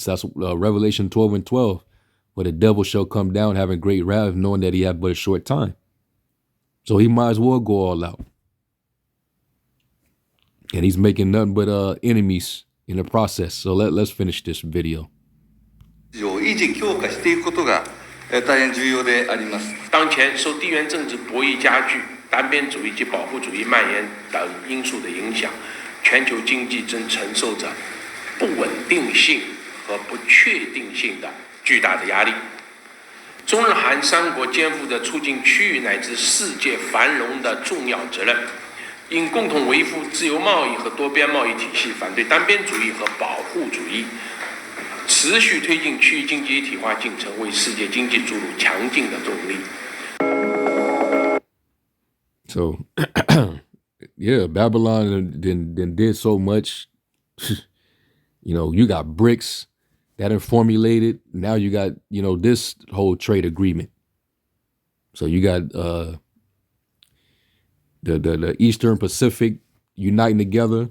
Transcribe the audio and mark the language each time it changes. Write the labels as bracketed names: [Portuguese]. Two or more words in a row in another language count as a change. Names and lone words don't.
[English] That's Revelation 12:12, where the devil shall come down having great wrath, knowing that he had but a short time. So he might as well go all out. And he's making nothing but enemies in the process. So let's finish this video. [Japanese] 維持強化していくことが大変重要であります。 [Chinese] 当前受地缘政治博弈加剧、单边主义及保护主义蔓延等因素的影响，全球经济正承受着不稳定性和不确定性的巨大的压力。中日韩三国肩负着促进区域乃至世界繁荣的重要责任，应共同维护自由贸易和多边贸易体系，反对单边主义和保护主义，持续推进区域经济一体化进程，为世界经济注入强劲的动力。 [English] So, yeah, Babylon then did so much. You got BRICS that are formulated. Now you got, this whole trade agreement. So you got the Eastern Pacific uniting together.